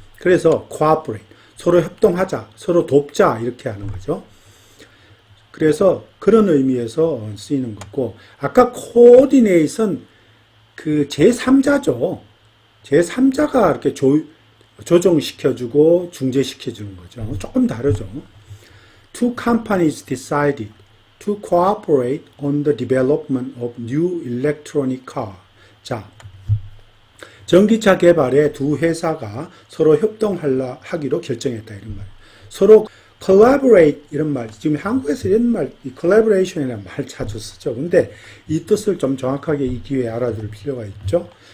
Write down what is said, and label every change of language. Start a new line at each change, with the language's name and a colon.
Korean: 그래서 cooperate, 서로 협동하자, 서로 돕자 이렇게 하는 거죠. 그래서 그런 의미에서 쓰이는 거고, 아까 coordinate은 그 제3자죠. 제3자가 이렇게 조정시켜주고 중재시켜주는 거죠. 조금 다르죠.
English: Two companies decided to cooperate on the development of new electronic car.
Korean: 자, 전기차 개발에 두 회사가 서로 협동하기로 결정했다 이런 말. 서로 collaborate 이런 말, 지금 한국에서 이런 말, collaboration이라는 말 자주 쓰죠. 근데 이 뜻을 좀 정확하게 이 기회에 알아둘 필요가 있죠.